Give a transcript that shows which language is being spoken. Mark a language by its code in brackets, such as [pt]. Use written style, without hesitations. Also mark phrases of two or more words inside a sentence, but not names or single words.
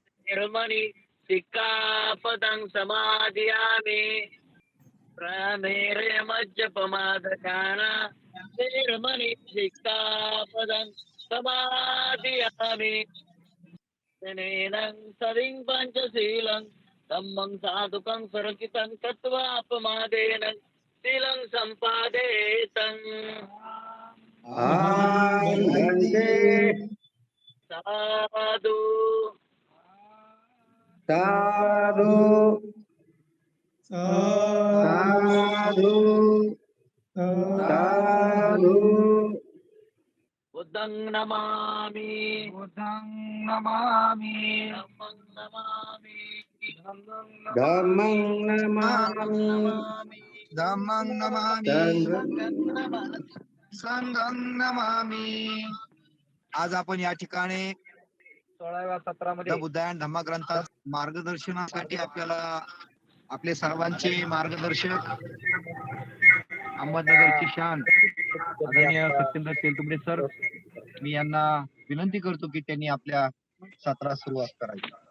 [pi] वेरमणि सिक्कापदं समादियामि प्रमेरे मज्जपमादकाना वेरमणि सिक्कापदं समादियामि तेनेनं सदिं पञ्चशीलं धम्मं साधुकं सुरक्षितं कृत्वा अपमादेन शीलं सम्पादेतम् अहं भन्ते साधु साधु साधु साधु बुद्धं नमामि धम्मं नमामि धम्मं नमामि धम्मं नमामि संघं नमामि. [mr] आज आपण या ठिकाणी 16व्या सत्रामध्ये बुद्धायन धम्म ग्रंथात मार्गदर्शनासाठी आपल्याला आपले सर्वांचे मार्गदर्शक अहमदनगरची शान आदरणीय सत्येंद्र तेलतुंबडे सर, मी यांना विनंती करतो की त्यांनी आपल्या सत्रास सुरुवात करावी.